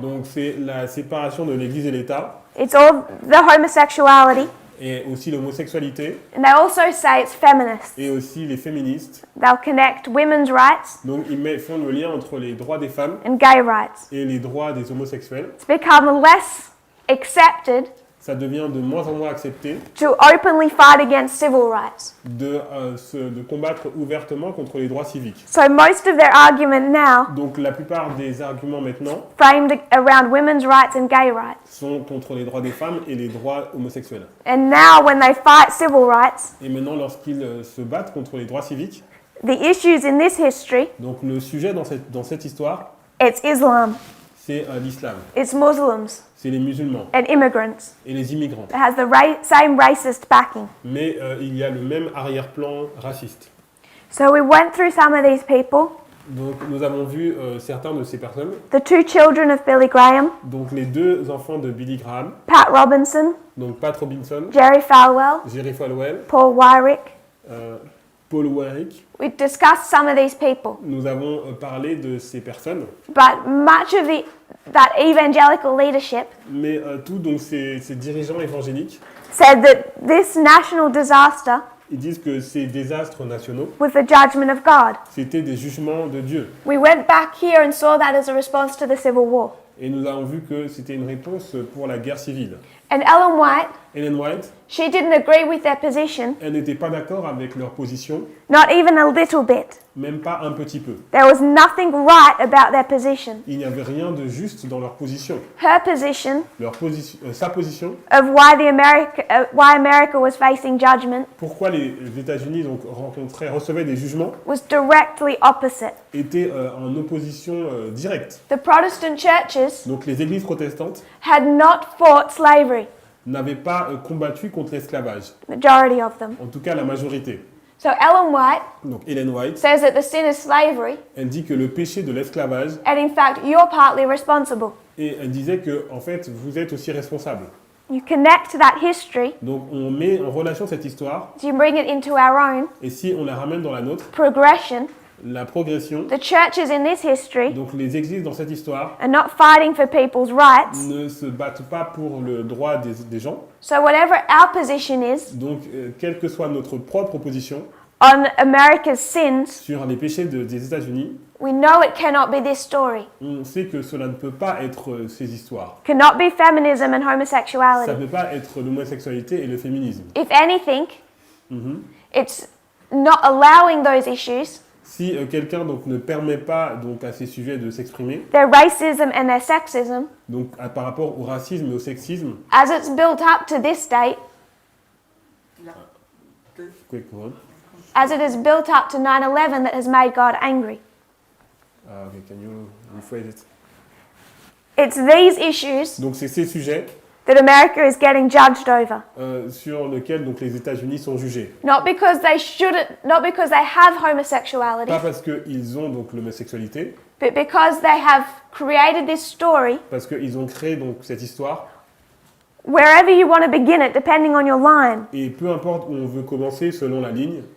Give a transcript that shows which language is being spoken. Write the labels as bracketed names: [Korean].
[French] Donc c'est la séparation de l'Église et l'État, [English] It's all the homosexuality. [French] et aussi l'homosexualité, [English] And they also say it's feminist. [French] et aussi les féministes. [English] They'll connect women's rights [French] Donc ils font le lien entre les droits des femmes [English] and gay rights. [French] et les droits des homosexuels. [English] It's become less accepted [French] Ça devient de moins en moins accepté [English] to openly fight against civil rights. [French] de combattre ouvertement contre les droits civiques. [English] So most of their argument now [French] Donc la plupart des arguments maintenant [English] framed around women's rights and gay rights. [French] sont contre les droits des femmes et les droits homosexuels. [English] And now when they fight civil rights, [French] Et maintenant, lorsqu'ils se battent contre les droits civiques, [English] the issues in this history, [French] donc le sujet dans cette histoire, [English] it's Islam, [French] c'est l'islam, [English] it's Muslims [French] c'est les musulmans [English] and immigrants. [French] et les immigrants. [English] It has the same racist backing. [French] Mais il y a le même arrière-plan raciste. [English] So we went through some of these people. [French] Donc nous avons vu certains de ces personnes, [English] The two children of Billy Graham, [French] donc les deux enfants de Billy Graham, [English] Pat Robinson, [French] donc Pat Robinson, [English] Jerry Falwell, [French] Jerry Falwell, [English] Paul Wyrick. [French] Paul Warwick. [English] We discussed some of these people. [French] Nous avons parlé de ces personnes, [English] But much of that evangelical leadership [French] mais tous donc ces dirigeants évangéliques, [English] said that this national disaster [French] ils disent que ces désastres nationaux, [English] was the judgment of God. [French] c'était des jugements de Dieu. [English] We went back here and saw that as a response to the Civil War. [French] Et nous avons vu que c'était une réponse pour la guerre civile. [English] And Ellen White, [French] Ellen White, [English] she didn't agree with their position, [French] elle n'était pas d'accord avec leur position, [English] not even a little bit. [French] même pas un petit peu. [English] There was nothing right about their position. [French] Il n'y avait rien de juste dans leur position. [English] Her position [French] Sa position, [English] of why America was facing judgment [French] pourquoi les États-Unis donc recevaient des jugements, [English] was directly opposite. [French] était en opposition directe. [English] The Protestant churches [French] Donc les églises protestantes [English] had not fought slavery, [French] n'avaient pas combattu contre l'esclavage, [English] majority of them. [French] en tout cas la majorité. [English] So Ellen White [French] Donc Ellen White, [English] says that the sin is slavery, [French] elle dit que le péché de l'esclavage, [English] and in fact, you're partly responsible. [French] et elle disait que en fait vous êtes aussi responsable. [English] You connect that history, [French] Donc on met en relation cette histoire, [English] you bring it into our own [French] et si on la ramène dans la nôtre, [English] progression. [French] la progression, [English] The churches in this history [French] donc les églises dans cette histoire [English] are not fighting for people's rights. [French] ne se battent pas pour le droit des gens. [English] So whatever our position is [French] Donc quelle que soit notre propre position [English] on America's sins, [French] sur les péchés des États-Unis, [English] we know it cannot be this story. [French] on sait que cela ne peut pas être ces histoires. [English] Cannot be feminism and [French] Ça ne [English] homosexuality. [French] peut pas être l'homosexualité et le féminisme. [English] If anything, Mhm. it's not allowing those issues, [French] Si quelqu'un donc ne permet pas donc à ces sujets de s'exprimer, [English] their racism and their sexism, [French] donc par rapport au racisme et au sexisme, [English] as it's built up to this date, quick one. as it is built up to 9/11 that has made God angry. Okay, can you rephrase it? It's these issues [French] Donc c'est ces sujets [English] that America is getting judged over. [French] sur lesquels donc les États-Unis sont jugés. [English] Not because they have homosexuality, [French] Pas parce qu'ils ont donc l'homosexualité, [English] but because they have created this story. [French] parce qu'ils ont créé donc cette histoire. [English] Wherever you want to begin it, depending on your line, [French] Et peu importe où on veut commencer selon la ligne,